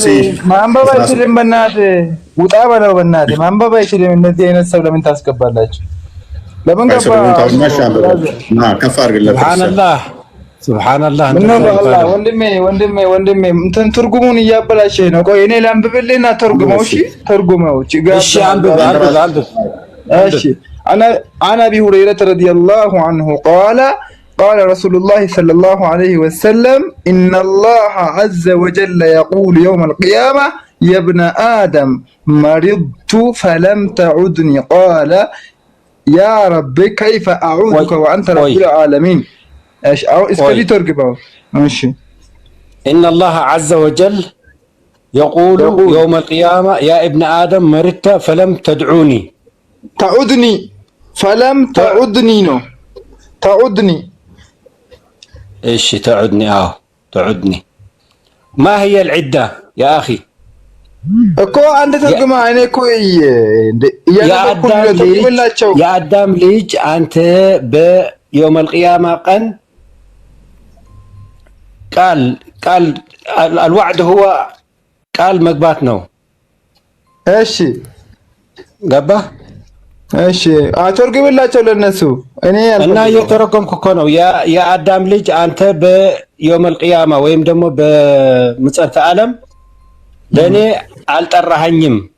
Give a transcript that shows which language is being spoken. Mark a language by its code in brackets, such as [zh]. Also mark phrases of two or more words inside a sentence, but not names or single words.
[am] ማንበብ አይችልም። በእናትህ ውጣ በለው በእናትህ ማንበብ አይችልም። እንደዚህ አይነት ሰው ለምን ታስገባላችሁ? ለምን ገባ? ከፍ አድርግለት። ሱብሃንአላህ ወንድሜ እንትን ትርጉሙን እያበላሸህ ነው። ቆይ እኔ ላንብብልህና ተርጉመው። እሺ ተርጉመው። እሺ አንብብ። [ar] እሺ عن أبي هريرة رضي الله عنه قال رسول الله صلى الله عليه وسلم إن الله عز وجل يقول يوم القيامة يا ابن آدم مرضت فلم تعدني قال يا رب كيف أعودك وأنت رب العالمين. ايش اسكلي ترجمه. ماشي. إن الله عز وجل يقول يوم القيامة يا ابن آدم مرضت فلم تدعوني. تعودني فلم تعودني نو تعودني. ايش تعودني؟ تعودني. ما هي العدة يا أخي؟ [am] እኮ አንተ ተርጉማ እኔ እኮ የአዳም ልጅ አንተ በየውም القيامة ቀን ቃል [ar] الوعد هو [am] ቃል መግባት ነው። እሺ ገባህ? እሺ አተርጉምላቸው ለነሱ እና እየተረጎምኩ እኮ ነው። የአዳም ልጅ አንተ በየውም القيامة ወይም ደግሞ በምጽአተ ዓለም ለኔ አልጠራኸኝም።